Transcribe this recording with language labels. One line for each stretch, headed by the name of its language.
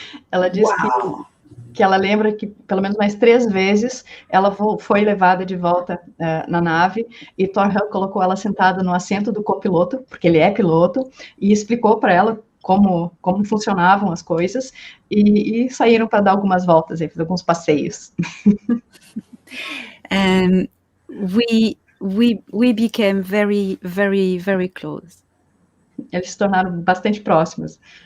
Portuguese: Ela disse que ela lembra que pelo menos mais 3 vezes ela foi levada de volta na nave, e Thorhan colocou ela sentada no assento do copiloto, porque ele é piloto, e explicou para ela como funcionavam as coisas, e saíram para dar algumas voltas, fazer alguns passeios.
English: And we became very, very, very close.
Portuguese: Eles se tornaram bastante próximos.